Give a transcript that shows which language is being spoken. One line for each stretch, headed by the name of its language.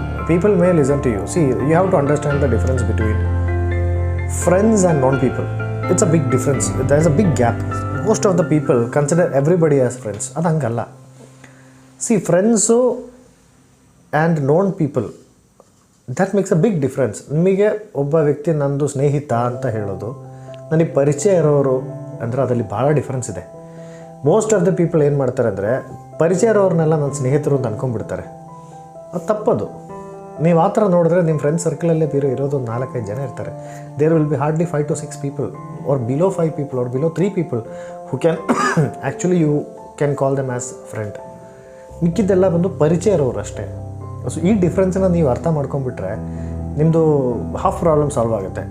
English: people may listen to you. See, you have to understand the difference between friends and non-people. It's a big difference. There's a big gap. Most of the people consider everybody as friends.
Kannada: ಅದು ಹಂಗಲ್ಲ.
English: See, friends and known people, that makes a big difference.
Kannada: ನಿಮಗೆ ಒಬ್ಬ ವ್ಯಕ್ತಿ ನಂದು ಸ್ನೇಹಿತ ಅಂತ ಹೇಳೋದು, ನನಗೆ ಪರಿಚಯ ಇರೋರು ಅಂದರೆ ಅದರಲ್ಲಿ ಭಾಳ ಡಿಫ್ರೆನ್ಸ್ ಇದೆ.
English: most of the people
Kannada: ಏನು ಮಾಡ್ತಾರೆ ಅಂದರೆ, ಪರಿಚಯ ಇರೋರನ್ನೆಲ್ಲ ನನ್ನ ಸ್ನೇಹಿತರು ಅಂತ ಅನ್ಕೊಂಡ್ಬಿಡ್ತಾರೆ. ಅದು ತಪ್ಪದು. ನೀವು ಆ ಥರ ನೋಡಿದ್ರೆ ನಿಮ್ಮ ಫ್ರೆಂಡ್ಸ್ ಸರ್ಕಲಲ್ಲೇ ಇರೋದು 4-5 ಜನ ಇರ್ತಾರೆ.
English: There will be hardly 5 to 6 people or below 5 people or below 3 people who can actually you can call them as friend.
Kannada: ಮಿಕ್ಕಿದ್ದೆಲ್ಲ ಬಂದು ಪರಿಚಯ ಇರೋರು ಅಷ್ಟೇ. ಸೊ ಈ ಡಿಫ್ರೆನ್ಸನ್ನು ನೀವು ಅರ್ಥ ಮಾಡ್ಕೊಂಡ್ಬಿಟ್ರೆ ನಿಮ್ಮದು ಹಾಫ್ ಪ್ರಾಬ್ಲಮ್ ಸಾಲ್ವ್ ಆಗುತ್ತೆ.